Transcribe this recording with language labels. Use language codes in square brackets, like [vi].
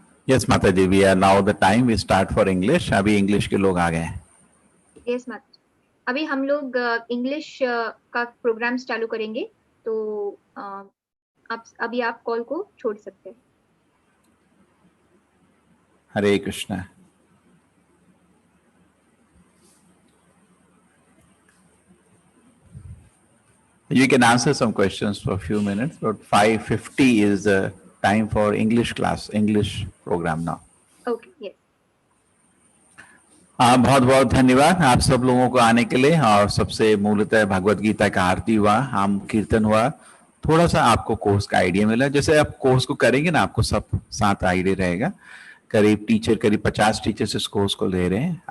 [en] Yes, माता जी, we are now the time we start for English. [hi] अभी English के लोग आ गए हैं। यस माता जी, अभी हम लोग इंग्लिश का प्रोग्राम चालू करेंगे, तो आप कॉल को छोड़ सकते हैं। हरे Krishna. [en] You can answer some questions for a few minutes, but 5:50 is the time for English class, English program now. Okay, yes. [hi] बहुत बहुत धन्यवाद आप सब लोगों को आने के लिए। और सबसे मूलतः भगवत गीता का आरती हुआ, हम कीर्तन हुआ, थोड़ा सा आपको कोर्स का आइडिया मिला। जैसे आप कोर्स को करेंगे ना, आपको सब साथ आइडिया रहेगा। करीब 50 टीचर्स इस कोर्स को ले रहे हैं।